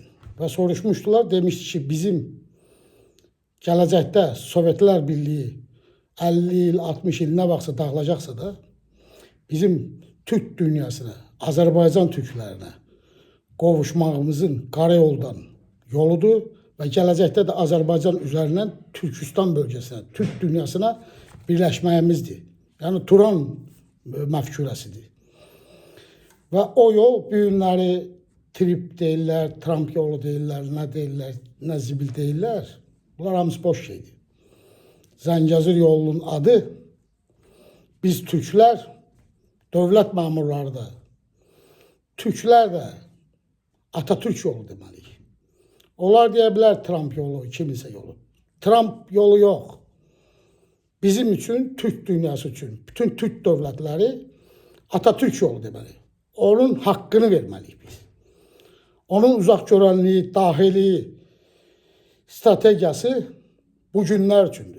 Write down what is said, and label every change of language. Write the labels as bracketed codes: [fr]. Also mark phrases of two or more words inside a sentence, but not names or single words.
[tr] Ve soruşmuştular, demişti ki bizim gələcəkdə Sovyetler Birliği 50 yıl, 60 yıl ne baksa dağılacaksa da bizim Türk dünyasına, Azerbaycan Türklerine qovuşmağımızın karayoldan yoludur ve gələcəkdə de Azerbaycan üzerinden Türkistan bölgesine, Türk dünyasına birleşməyimizdir. [az] Yani Turan məfkurəsidir. Ve o yol bu günləri trip deyirlər, Trump yolu deyirlər, ne deyirlər, ne zibil deyirlər. Bunlar hamısı boş şeydir. Zəngəzur yolunun adı biz Türkler, devlet memurları da, Türkler de Atatürk yolu deməliyik. Onlar deyə bilər Trump yolu, kimisə yolu. [tr] Trump yolu yok. Bizim için, Türk dünyası için, bütün Türk devletleri Atatürk yolu deməli. [az] Onun hakkını verməliyik biz. Onun uzak görənliyi, dahili stratejiyası bu günler üçündür.